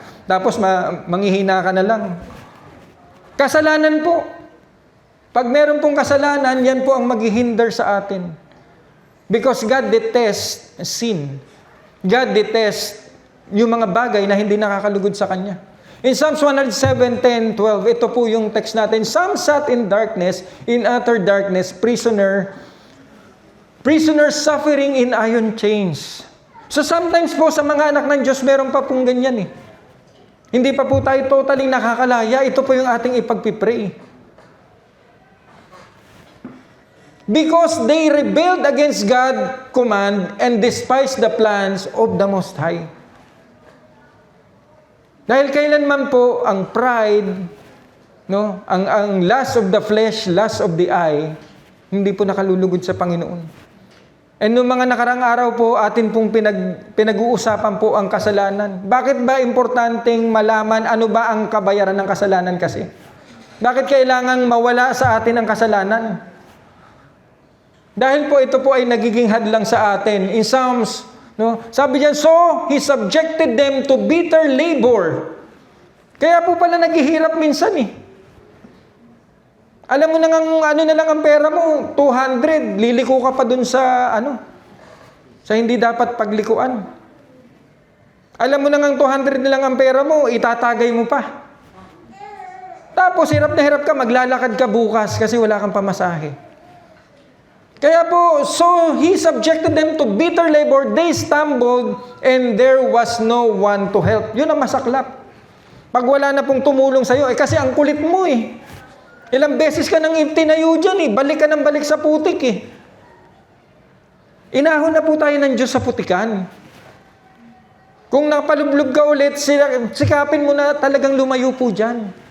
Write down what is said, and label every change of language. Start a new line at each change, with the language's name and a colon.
Filipino: Tapos manghihina ka na lang. Kasalanan po. Pag meron pong kasalanan, yan po ang maghihinder sa atin.
English: Because God detests sin.
Filipino: God detests yung mga bagay na hindi nakakalugod sa Kanya. In Psalms 107:10-12, ito po yung text natin.
English: Some sat in darkness, in utter darkness, prisoner suffering in iron chains.
Filipino: So sometimes po sa mga anak ng Diyos, meron pa pong ganyan eh. Hindi pa po tayo totally nakakalaya. Ito po yung ating ipagpipray.
English: Because they rebelled against God's command and despised the plans of the Most High.
Filipino: Dahil kailanman po ang pride, no, ang lust of the flesh, lust of the eye, hindi po nakalulugod sa Panginoon. And noong mga nakarang araw po, atin pong pinag-uusapan po ang kasalanan. Bakit ba importanteng malaman ano ba ang kabayaran ng kasalanan kasi? Bakit kailangang mawala sa atin ang kasalanan? Dahil po ito po ay nagiging hadlang sa atin.
English: In Psalms, no,
Filipino: sabi diyan,
English: so He subjected them to bitter labor.
Filipino: Kaya po pala naghihirap minsan eh. Alam mo na ano na lang ang pera mo, 200, liliko ka pa dun sa sa hindi dapat paglikuan. Alam mo na 200 na lang ang pera mo, itatagay mo pa. Tapos hirap na hirap ka, maglalakad ka bukas kasi wala kang pamasahe.
English: Kaya po, so He subjected them to bitter labor, they stumbled, and there was no one to help.
Filipino: Yun ang masaklap. Pag wala na pong tumulong sa'yo, kasi ang kulit mo eh. Ilang beses ka nang tinayo dyan eh. Balik ka ng balik sa putik eh. Inahon na po tayo ng Diyos sa putikan. Kung napalublob ka ulit, sikapin mo na talagang lumayo po dyan.